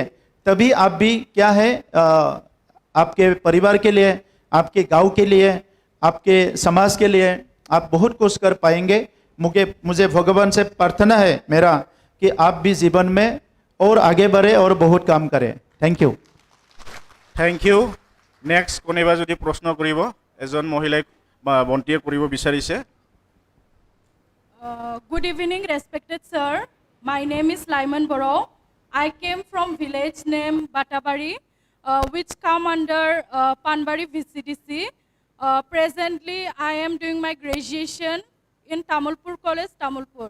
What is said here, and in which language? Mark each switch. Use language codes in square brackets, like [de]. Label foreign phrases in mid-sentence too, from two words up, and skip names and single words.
[hi] तभी आप भी क्या है आपके परिवार के लिए, आपके गांव के लिए, आपके समाज के लिए आप बहुत कुछ कर पाएंगे। मुझे भगवान से प्रार्थना है मेरा कि आप भी जीवन में और आगे बढ़े और बहुत काम करें। [en] thank you. thank you. [as] नेक्स्ट कोनेबा যদি প্ৰশ্ন কৰিব, এজন মহিলাই বন্তিয়ে কৰিব বিচাৰিছে। [en] Good evening, respected sir. My name is Laiman Boro. I came from village named Batabari, which come under Panbari VCDC. Presently, I am doing my graduation in Tamulpur College, Tamulpur.